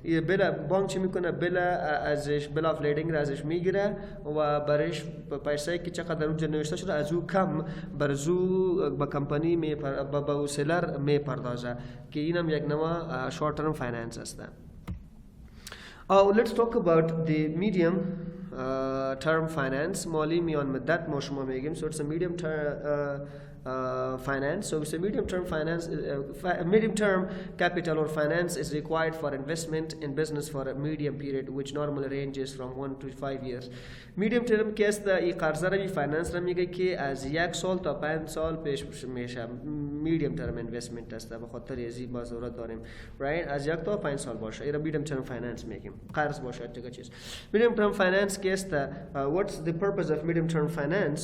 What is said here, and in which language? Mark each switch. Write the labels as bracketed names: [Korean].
[Persian] بلا بانک چی میکنه ازش بل اف لیدینگ را ازش میگیره و برش پیسه که چقدر اونجا نوشته شده از او کم برزو با کمپانی با سلر میپردازه که اینم یک نوع شورت ترم فایننس است. [English] Let's talk about the medium term finance. [Persian] مالی میان مدت ما شما میگیم. [English] So it's a medium term finance. So it's a medium term finance. Medium term capital or finance is required for investment in business for a medium period, which normally ranges from 1 to 5 years. [Persian] Medium term که است این قرضه را فایننس را میگه که از 1 سال تا 5 سال پیش میشه. medium term investment است به خاطر ازی با ضرورت داریم right از 1 تا 5 سال باشه. این medium term finance میگیم. قرض باشه دیگه چیز. [English] medium term finance [Persian] که است [English] what's the purpose of medium term finance?